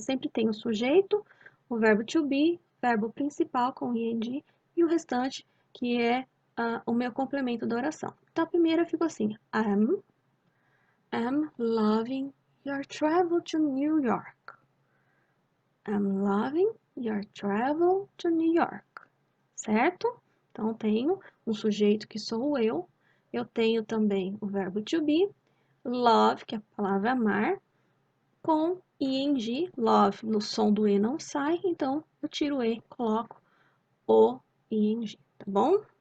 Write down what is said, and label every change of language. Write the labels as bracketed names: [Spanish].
[Portuguese] Sempre tem o sujeito, o verbo to be, verbo principal com ing e o restante que é o meu complemento da oração. Então a primeira ficou assim: [English] I'm loving your travel to New York. I'm loving your travel to New York. [Portuguese] Certo? Então tenho um sujeito que sou eu tenho também o verbo to be, love, que é a palavra amar, com ing, love, no som do E não sai, então eu tiro o E, coloco o ing, tá bom?